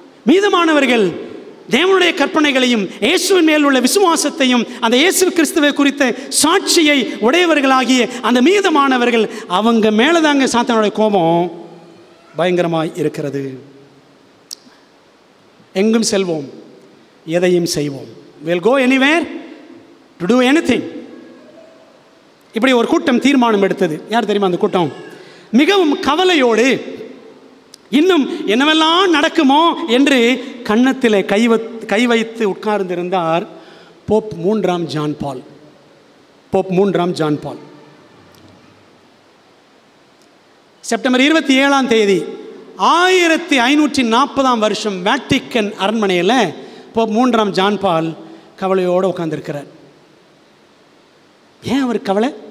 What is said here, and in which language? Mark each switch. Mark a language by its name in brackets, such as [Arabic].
[Tamil] மீதமானவர்கள் தேவனுடைய கற்பனைகளையும் இயேசுவின் மேல் உள்ள விசுவாசத்தையும் அந்த இயேசு கிறிஸ்துவை குறித்த சாட்சியை உடையவர்களாகிய அந்த மீதமானவர்கள், அவங்க மேலே தாங்க சாத்தானுடைய கோபம் பயங்கரமாய் இருக்கிறது. எங்கும் செல்வோம், எதையும் செய்வோம். [English] we'll go anywhere to do anything. [Tamil] இப்படி ஒரு கூட்டம் தீர்மானம் எடுத்தது. யார் தெரியுமா அந்த கூட்டம்? மிகவும் கவலையோடு இன்னும் என்னவெல்லாம் நடக்குமோ என்று கன்னத்திலே கை வைத்து உட்கார்ந்திருந்தார் போப் 3ஆம் ஜான் பால். போப் 3ஆம் ஜான் பால் செப்டம்பர் 27ஆம் தேதி 1540ஆம் வருஷம் வேட்டிக்கன் அரண்மனையில் போப் 3ஆம் ஜான் பால் கவலையோடு உட்கார்ந்திருக்கிறார். ஏன் அவர் கவலை?